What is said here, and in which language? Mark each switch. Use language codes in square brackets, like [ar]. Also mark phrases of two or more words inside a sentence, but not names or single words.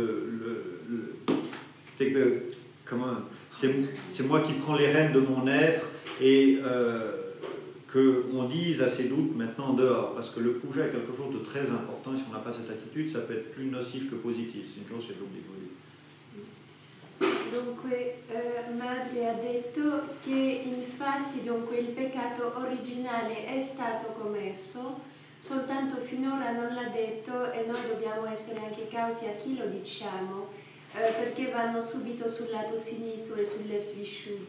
[fr] c'est moi qui prends les rênes de mon être, et qu'on dise à ces doutes maintenant dehors, parce que le puja est quelque chose de très important, et si on n'a pas cette attitude, ça peut être plus nocif que positif. C'est une chose, c'est l'oubli. [it] Dunque, Madre ha detto che infatti dunque, il peccato originale è stato commesso, soltanto finora non l'ha detto, e noi dobbiamo essere anche cauti a chi lo diciamo, perché vanno subito sul lato sinistro e sul left visciudi.